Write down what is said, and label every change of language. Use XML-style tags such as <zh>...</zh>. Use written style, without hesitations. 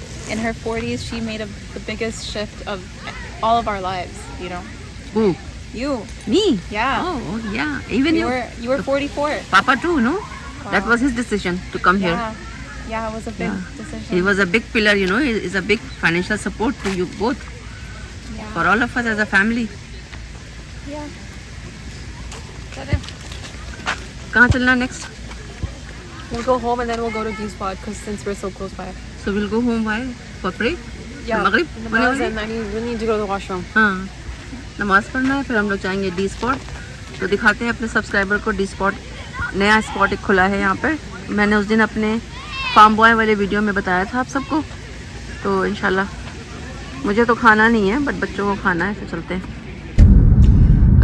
<en>In her 40s, she made the biggest shift of all of our lives, you know. Who? You. Me? Yeah. Oh, yeah. Even you. You were 44. Papa too, no? That was his decision to come here. Yeah. Yeah, it was a big decision. He was a big pillar, you know. He is a big financial support to you both. Yeah. For all of us as a family. Yeah.</en> <hi>कहाँ चलना next?</hi> <en>We'll go home and then we'll go to D-Spot because since we're so close by. So we'll go home by for prayer. Yeah. Maghrib. Namaz and we need to go to the washroom.</en> <hi>हाँ नमाज पढ़ना है, फिर हम लोग जाएंगे D spot. तो दिखाते हैं अपने सब्सक्राइबर को डी स्पॉट, नया स्पॉट एक खुला है यहाँ पर। मैंने उस दिन अपने फार्म बॉय वाले वीडियो में बताया था आप सबको। तो इंशाल्लाह, मुझे तो खाना नहीं है बट बच्चों को खाना है, तो चलते हैं।</hi>